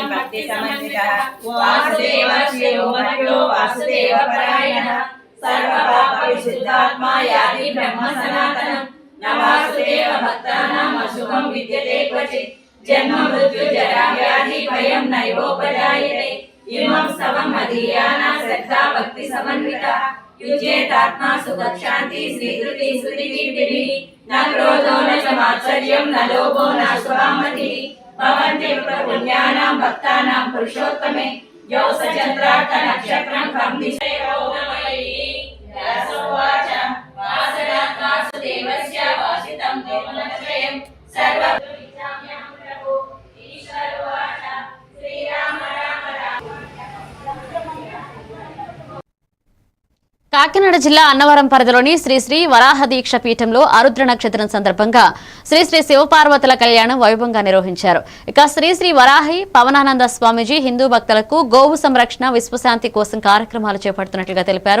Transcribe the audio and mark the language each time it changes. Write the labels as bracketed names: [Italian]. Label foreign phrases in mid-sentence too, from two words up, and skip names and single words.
[Sanskrit] భక్తి సమన్వితః వాసుదేవ శ్రీయోమర్యో వాసుదేవ పరాయణః సర్వ పాప విశుద్ధాత్మా యాతి బ్రహ్మ సనాతనం న వాసుదేవ భక్తానాం అశుభం విద్యతే క్వచిత్ జన్మ మృత్యు జరా వ్యాధి భయం నైవోపజాయతే इमं स्तवं मदीयाना श्रद्धा भक्ति समन्विता युज्येतात्मा सुखशान्ति श्रीधृति श्रुतिकीर्तिभिः न क्रोधो न च मात्सर्यं न लोभो न शुभामतिः भवन्ति पुण्यानां भक्तानां पुरुषोत्तमे यो सचन्द्रार्थ नक्षत्रं खं दिशयो नमयि व्यासोवाच वासनात् वासुदेवस्य वासितं देवनत्रयं सर्वविद्याम्यहं प्रभु ईश्वरोवाच श्रीराम राम राम। [Telugu] కాకినాడ జిల్లా అన్నవరం పరిధిలోని శ్రీ శ్రీ వరాహ దీక్ష పీఠంలో ఆరుద్ర నక్షత్రం సందర్భంగా శ్రీ శ్రీ శివపార్వతుల కళ్యాణం వైభవంగా నిర్వహించారు. ఇక శ్రీ శ్రీ వరాహి పవనానంద స్వామీజీ హిందూ భక్తులకు గోవు సంరక్షణ విశ్వశాంతి కోసం కార్యక్రమాలు చేపడుతున్నట్లుగా తెలిపారు.